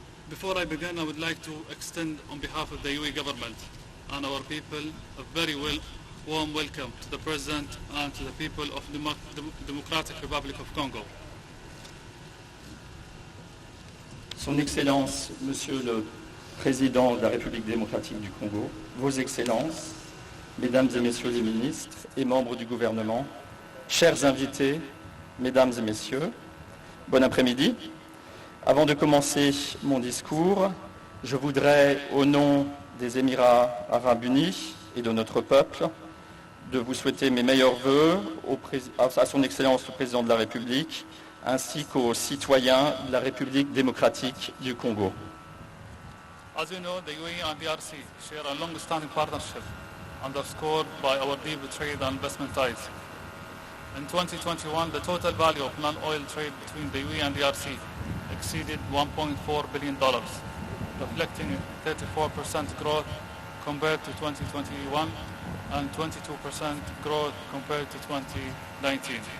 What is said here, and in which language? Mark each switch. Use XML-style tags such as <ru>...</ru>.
<en>Before I begin, I would like to extend on behalf of the UAE government and our people a very warm welcome to the President and to the people of the Democratic Republic of Congo.</en> <fr>Son Excellence, Monsieur le Président de la République démocratique du Congo, Vos Excellences, Mesdames et Messieurs les ministres et membres du gouvernement, chers invités, Mesdames et Messieurs, bon après-midi. Avant de commencer mon discours, je voudrais, au nom des Émirats arabes unis et de notre peuple, de vous souhaiter mes meilleurs vœux à son Excellence le Président de la République, ainsi qu'aux citoyens de la République démocratique du Congo.</fr> <en>As you know, the UAE and DRC share a long-standing partnership underscored by our deep trade and investment ties. In 2021, the total value of non-oil trade between the UAE and DRC exceeded $1.4 billion, reflecting 34% growth compared to 2021 and 22% growth compared to 2019.</en>